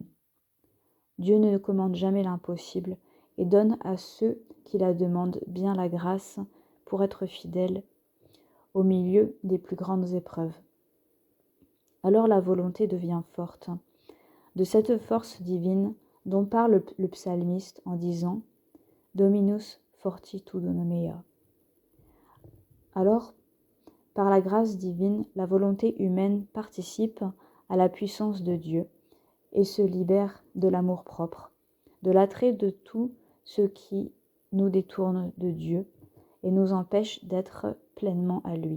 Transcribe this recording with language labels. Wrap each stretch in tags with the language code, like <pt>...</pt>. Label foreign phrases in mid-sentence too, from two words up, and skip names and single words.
<fr>Dieu ne commande jamais l'impossible et donne à ceux qui la demandent bien la grâce pour être fidèles au milieu des plus grandes épreuves. Alors la volonté devient forte. De cette force divine dont parle le psalmiste en disant «</fr> <la>Dominus fortitudo mea ».</la> <fr>Alors, par la grâce divine, la volonté humaine participe à la puissance de Dieu et se libère de l'amour-propre, de l'attrait de tout ce qui nous détourne de Dieu et nous empêche d'être pleinement à lui.</fr>